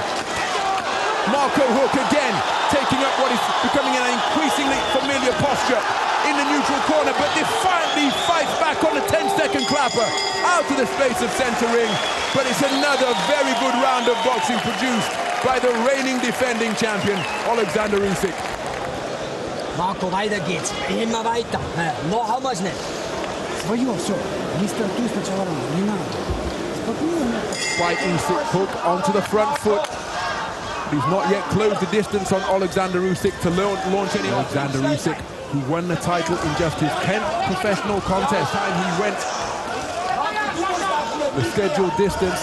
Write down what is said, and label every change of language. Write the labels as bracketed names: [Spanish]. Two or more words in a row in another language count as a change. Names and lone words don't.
[English] Marco Hook again taking up what is becoming an increasingly familiar posture in the neutral corner, but defiantly fights back on the 10-second clapper out to the space of center ring. But it's another very good round of boxing produced by the reigning defending champion, Oleksandr Usyk. [German] Marco, weiter geht's. Immer weiter. Noch haben wir's nicht. [Russian] Свое все. Мистер Ту сначала не надо. Спокойно. [English] Fight Usyk, Hook onto the front foot. He's not yet closed the distance on Oleksandr Usyk to launch any. Oleksandr Usyk, who won the title in just his 10th professional contest. Time he went the scheduled distance.